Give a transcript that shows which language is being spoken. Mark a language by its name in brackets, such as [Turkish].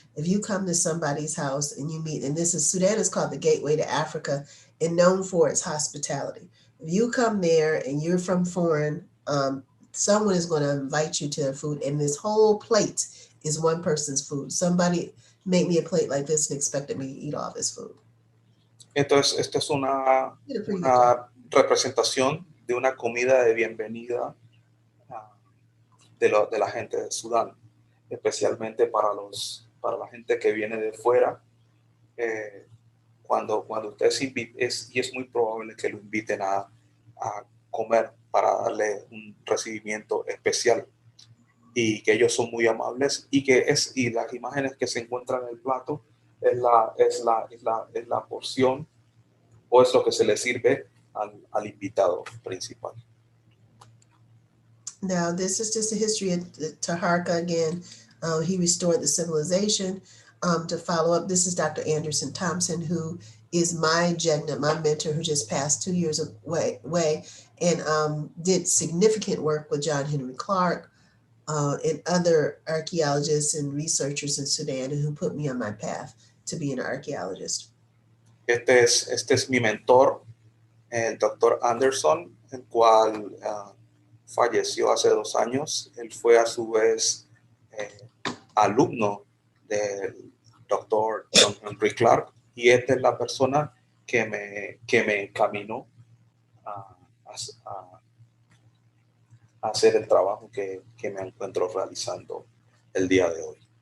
[English] If you come to somebody's house and you meet, and Sudan is called the gateway to Africa and known for its hospitality. If you come there and you're from foreign, someone is going to invite you to their food, and this whole plate is one person's food. Somebody made me a plate like this and expected me to eat all this food. [Spanish] Entonces, esto es una representación de una comida de bienvenida de la gente de Sudán, especialmente para la gente que viene de fuera. Cuando usted es muy probable que lo inviten a comer para darle un recibimiento especial, y que ellos son muy amables, y las imágenes que se encuentran en el plato es la porción, o es lo que se le sirve al invitado principal. [English] Now, this is just a history of Taharka again. He restored the civilization. To follow up, this is Dr. Anderson Thompson, who is my mentor, who just passed 2 years away, and did significant work with John Henry Clark and other archaeologists and researchers in Sudan, who put me on my path to being an archaeologist. [Spanish] Este es mi mentor, el Dr. Anderson, el cual falleció hace 2 años. Él fue a su vez alumno del Dr. John Henry Clark, y esta es la persona que me encaminó a hacer el trabajo que me encuentro realizando el día de hoy.